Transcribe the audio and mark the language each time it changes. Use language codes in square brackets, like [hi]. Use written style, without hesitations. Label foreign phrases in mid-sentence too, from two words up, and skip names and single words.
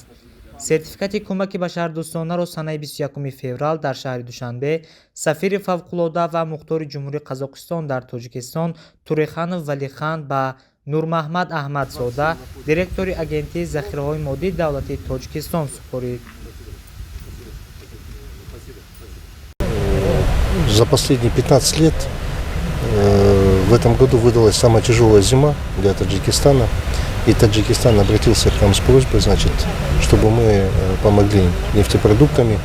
[tg] сертификати кӯмаки башардӯстонаро санаи 21 феврал дар шаҳри Душанбе сафири фавқулода ва мухтори Ҷумҳурии Қазоқистон дар Тоҷикистон Туреханов Валихан ба Нурмаҳмад Аҳмадзода, директори агентии захираҳои моддии давлатии Тоҷикистон супорид. [ru] За последние 15 лет в этом году выдалась самая тяжелая зима для Таджикистана. И Таджикистан обратился к нам с просьбой, значит, чтобы мы помогли нефтепродуктами.